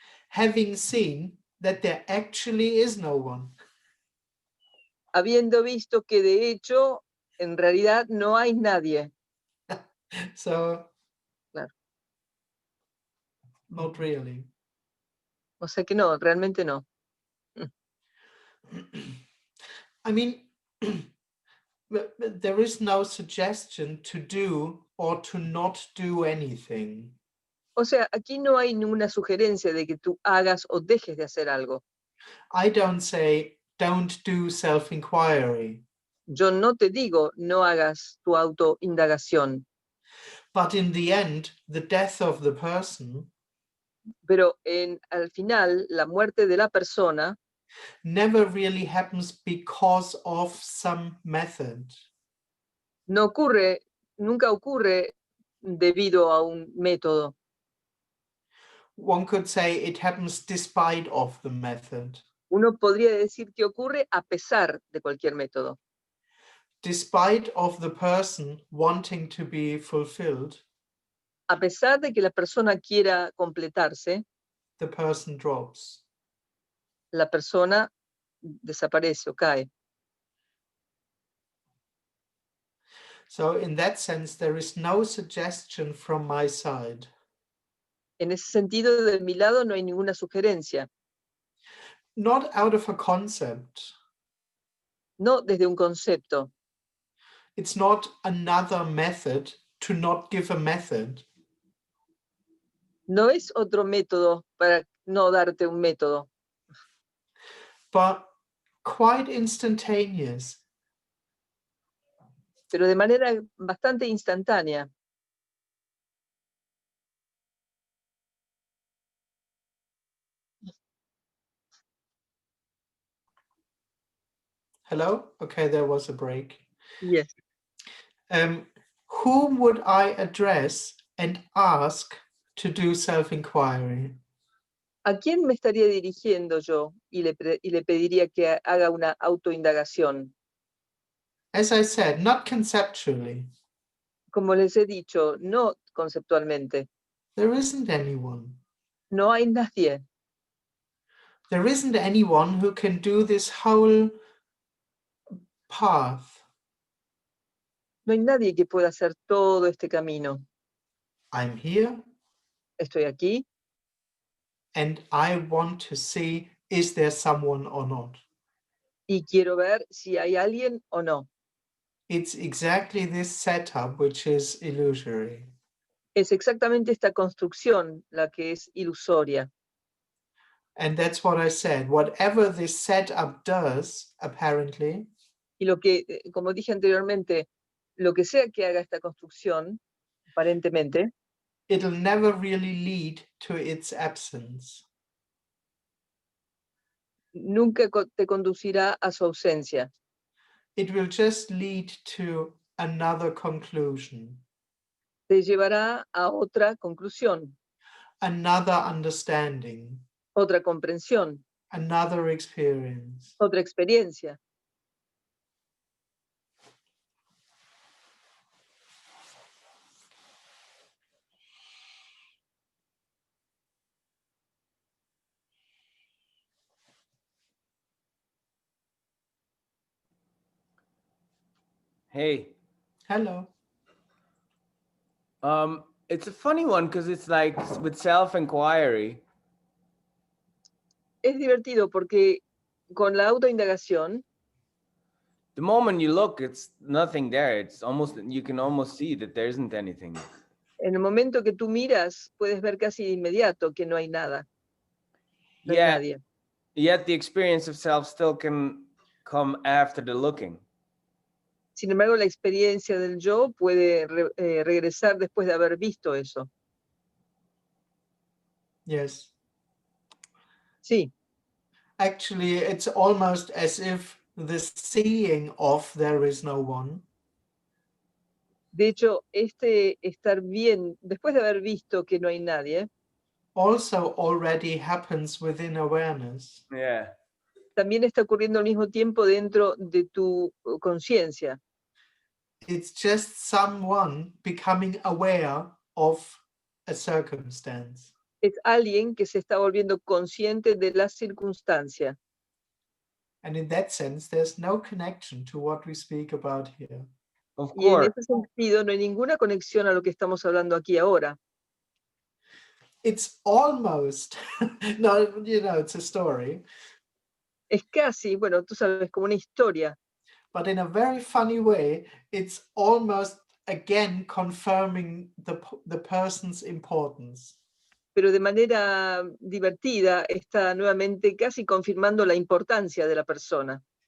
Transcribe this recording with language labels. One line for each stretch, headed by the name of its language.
English: Having seen that there actually is no one.
Spanish: habiendo visto que de hecho, en realidad, no hay nadie.
English: So,
Spanish: Claro.
English: not really.
Spanish: O sea que no, realmente no.
English: I mean, but there is no suggestion to do or to not do anything.
Spanish: O sea, aquí no hay ninguna sugerencia de que tú hagas o dejes de hacer algo.
English: I don't say, don't do self-inquiry.
Spanish: Yo no te digo, no hagas tu autoindagación,
English: But in the end, the death of the person
Spanish: pero al final, la muerte de la persona
English: never really happens because of some method.
Spanish: nunca ocurre debido a un método.
English: One could say it happens despite of the method.
Spanish: Uno podría decir que ocurre a pesar de cualquier método.
English: Despite of the person wanting to be fulfilled,
Spanish: A pesar de que la persona quiera completarse,
English: the person drops.
Spanish: la persona desaparece o cae.
English: So in that sense, there is no suggestion from my side.
Spanish: En ese sentido, de mi lado no hay ninguna sugerencia,
English: Not out of a concept.
Spanish: no desde un concepto.
English: It's not another method to not give a method.
Spanish: No es otro método para no darte un método,
English: But quite instantaneous.
Spanish: pero de manera bastante instantánea.
English: Hello? Okay, there was a break. Yes. Whom would I address and ask to do self-inquiry?
Spanish: ¿A quién me estaría dirigiendo yo y le pediría que haga una autoindagación?
English: As I said, not conceptually.
Spanish: Como les he dicho, no conceptualmente.
English: There isn't anyone.
Spanish: No hay nadie.
English: There isn't anyone who can do this whole path.
Spanish: No hay nadie que pueda hacer todo este camino.
English: I'm here
Spanish: Estoy aquí
English: and I want to see, is there someone or not?
Spanish: y quiero ver si hay alguien o no.
English: It's exactly this setup which is illusory.
Spanish: Es exactamente esta construcción la que es ilusoria.
English: And that's what I said. Whatever this setup does, apparently,
Spanish: Y lo que, como dije anteriormente, lo que sea que haga esta construcción, aparentemente,
English: it'll never really lead to its absence.
Spanish: nunca te conducirá a su ausencia.
English: It will just lead to another conclusion,
Spanish: Te llevará a otra conclusión,
English: another understanding,
Spanish: otra comprensión,
English: another experience.
Spanish: otra experiencia.
English: Hey, Hello. it's a funny one because it's like with self-inquiry,
Spanish: Es divertido porque con la autoindagación,
English: the moment you look, it's nothing there. It's almost, you can almost see that there isn't anything.
Spanish: en el momento que tú miras, puedes ver casi de inmediato que no hay nada, no hay
English: Yet,
Spanish: nadie.
English: yet the experience of self still can come after the looking.
Spanish: Sin embargo, la experiencia del yo puede regresar después de haber visto eso.
English: Yes.
Spanish: Sí,
English: Actually, it's almost as if the seeing of there is no one
Spanish: de hecho, este estar bien, después de haber visto que no hay nadie,
English: also already happens within awareness. Yeah.
Spanish: también está ocurriendo al mismo tiempo dentro de tu conciencia.
English: It's just someone becoming aware of a circumstance.
Spanish: Es alguien que se está volviendo consciente de la circunstancia.
English: And in that sense, there's no connection to what we speak about here. Of
Spanish: Y en
English: course.
Spanish: ese sentido no hay ninguna conexión a lo que estamos hablando aquí ahora.
English: It's almost, no, you know, it's a story,
Spanish: Es casi, bueno, tú sabes, como una historia,
English: but in a very funny way, it's almost again confirming the person's importance.
Spanish: pero de manera divertida está nuevamente casi confirmando la importancia de la persona.